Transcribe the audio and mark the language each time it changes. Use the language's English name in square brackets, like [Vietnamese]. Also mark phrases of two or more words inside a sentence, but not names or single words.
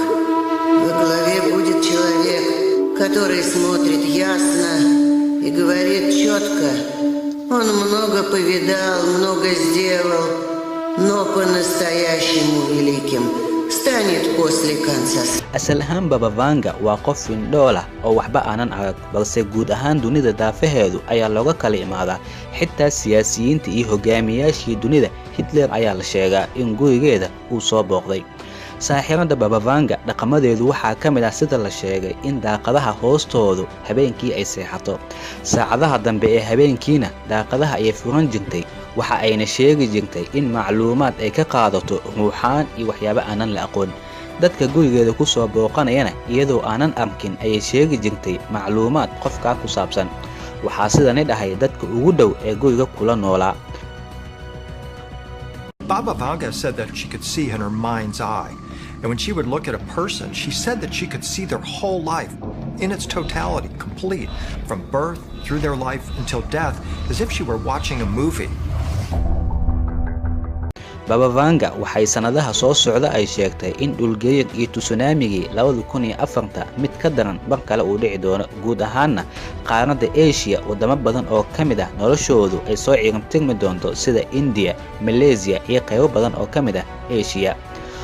[Russian] Во главе будет человек, который смотрит ясно и говорит четко. Он много повидал, много сделал, но по-настоящему великим станет после конца. [Somali] asal ahaan Baba Vanga waa qof indhoola oo waxba aanan arag, balse guud ahaan dunida daafaheedu ayaa looga kala imaadaa. xitaa siyaasiyiinta iyo hogaamiyaashii dunida Hitler ayaa la sheegaa in gurigeeda uu soo booqday. saaxiirada Baba Vanga dhaqamadeedu waxaa kamid ah sida la sheegay in daaqadaha hoostoodu habeenkii ay seexato. saacadaha dambe ee habeenkiina daaqadaha ay furan jirtay. waxa ayna sheegi jirtay in macluumaad ay ka qaadato ruuxaan iyo waxyaabo aanan la aqoon. dadka gurigeeda ku soo booqanayana iyadoo aanan arkin ayay sheegi jirtay macluumaad qofka ku saabsan. waxaa sidani dhahay dadka ugu dhow ee guriga kula noolaa. [English] Baba Vanga said that she could see in her mind's eye. And when she would look at a person, she said that she could see their whole life in its totality, complete, from birth through their life until death, as if she were watching a movie. [Somali] Baba Vanga waxay sanadaha soo socda ay sheegtay in dhulgariir iyo tsunami-gii 2004 mid ka daran bar kale uu dhici doono. guud ahaanna qaaradda Asia wadamo badan oo kamid ah noloshoodu ay soo ciidantirmi doonto sida India, Malaysia iyo qaybo badan oo kamid ah Asia.